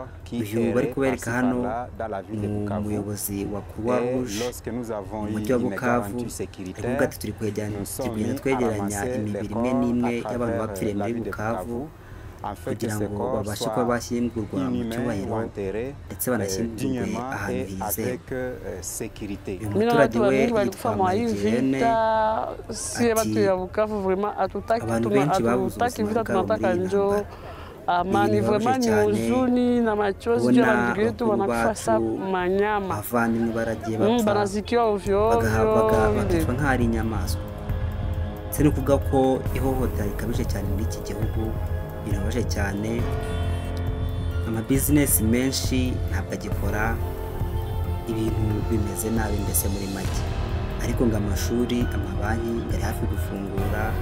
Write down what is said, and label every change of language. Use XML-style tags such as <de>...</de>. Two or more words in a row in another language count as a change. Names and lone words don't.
<rw>Uyu bari kubereka hano ni umuyobozi wa Croix Rouge mu mujyi wa Bukavu, ariko ati turi kugenda twegeranya imibiri imwe n'imwe y'abantu bapfiriye muri Bukavu kugira ngo babashe kuba bashyingurwa mu cyubahiro ndetse banashyingurwe ahantu hizewe. Uyu muturage we yitwa Magirene, ati abantu benshi babuze ubuzima bwabo muri iyi ntambara.</rw> <sw>Amani vraiment ni huzuni na machozi ya ndugu yetu wanakufa sa manyama.</sw> <rw>Abavandimwe baragiye bapfa Banazikiwa ovyo bakicwa nk'ari inyamaswa. Se no kuvuga ko ihohotera rikabije cyane muri iki gihugu, birabaje cyane. Amabizinesi menshi ntabwo agikora, ibintu bimeze nabi mbese muri make, ariko ngo amashuri, amabanki yari hafi gufungura.</rw>